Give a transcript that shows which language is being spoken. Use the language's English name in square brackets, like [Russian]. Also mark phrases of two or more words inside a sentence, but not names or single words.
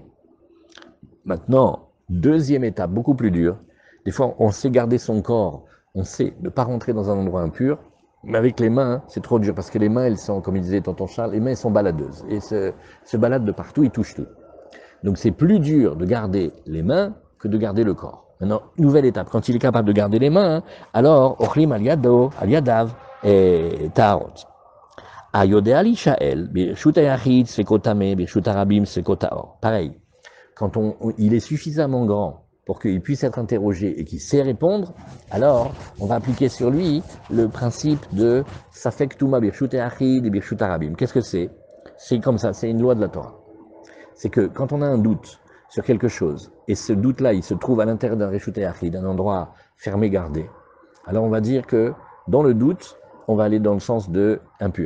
[French] Maintenant, deuxième étape, beaucoup plus dure, des fois on sait garder son corps, on sait ne pas rentrer dans un endroit impur, mais avec les mains, c'est trop dur, parce que les mains, elles sont, comme il disait tonton Charles, les mains elles sont baladeuses, et se baladent de partout, ils touchent tout. Donc c'est plus dur de garder les mains que de garder le corps. Maintenant, nouvelle étape, quand il est capable de garder les mains, alors, [Hebrew] אוכלים על ידו, על ידיו, את טהרות. יודע לישאל, ברשות היחיד, ספקו טמא, ברשות הרבים, ספקו טהור. [French] Pareil, quand il est suffisamment grand pour qu'il puisse être interrogé et qu'il sait répondre, alors on va appliquer sur lui le principe de [Hebrew] ספק טומאה, ברשות היחיד [French] et [Hebrew] ברשות הרבים. [French] Qu'est-ce que c'est? C'est comme ça, c'est une loi de la Torah. C'est que quand on a un doute sur quelque chose, et ce doute-là, il se trouve à l'intérieur d'un [Hebrew] ברשות היחיד, [French] d'un endroit fermé, gardé, alors on va dire que dans le doute, on va aller dans le sens de impur.